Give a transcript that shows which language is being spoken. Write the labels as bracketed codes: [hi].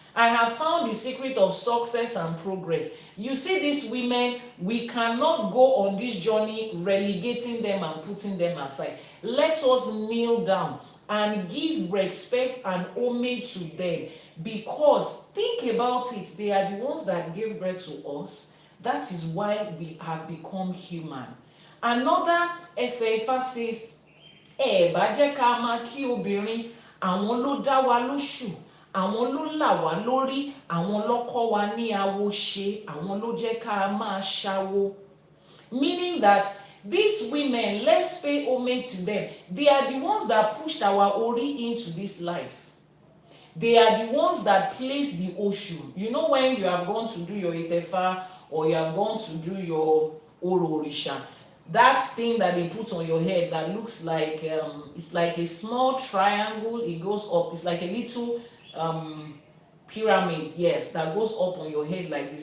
[en] I have found the secret of success and progress. You see these women, we cannot go on this journey relegating them and putting them aside. Let us kneel down and give respect and homage to them, because think about it, they are the ones that gave birth to us. That is why we have become human. Another Ifá says, [yo] ẹ bá jẹ́ ká máa kí obìnrin, àwọn ló dá wa lóṣù, àwọn ló là wá lórí, àwọn ló kọ́ wa ní awo ṣe, àwọn ló jẹ́ ká máa ṣawo. [en] Meaning that these women, let's pay homage to them. They are the ones that pushed our Ori into this life. They are the ones that place the Oshu. You know, when you have gone to do your Itefa or you have gone to do your Oro Orisha, that thing that they put on your head that looks like it's like a small triangle, it goes up, it's like a little pyramid, yes, that goes up on your head like this.